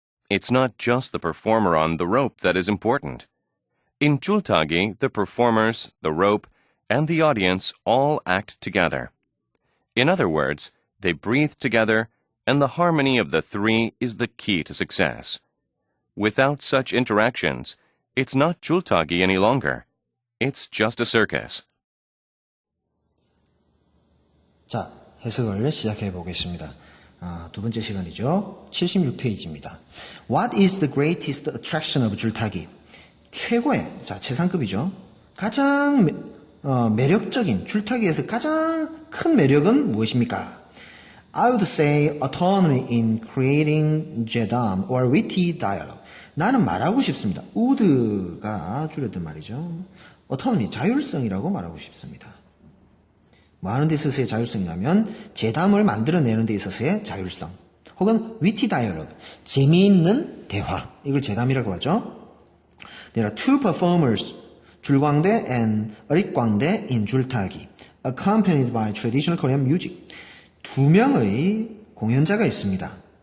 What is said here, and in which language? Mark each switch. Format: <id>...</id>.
<en>It's not just the performer on the rope that is important. In 줄타기, the performers, the rope, and the audience all act together. In other words, they breathe together, and the harmony of the three is the key to success. Without such interactions, it's not 줄타기 any longer. It's just a circus.</en> <ko>자, 해석을 시작해 보겠습니다. 두 번째 시간이죠. 76페이지입니다.</ko> <en>What is the greatest attraction of 줄타기?</en> <ko>최고의, 최상급이죠. 가장 매력적인, 줄타기에서 가장 큰 매력은 무엇입니까?</ko> <en>I would say autonomy in creating 제담 or witty dialogue.</en> <ko>나는 말하고 싶습니다. would가 줄여든 말이죠. autonomy, 자율성이라고 말하고 싶습니다. 뭐 하는 데 있어서의 자율성이냐면 제담을 만들어내는 데 있어서의 자율성 혹은</ko> <en>witty dialogue,</en> <ko>재미있는 대화, 이걸 제담이라고 하죠.</ko> <en>There are two performers, 줄광대 and 어릿광대 in 줄타기, accompanied by traditional Korean music.</en> <ko>두 명의 공연자가 있습니다.</ko>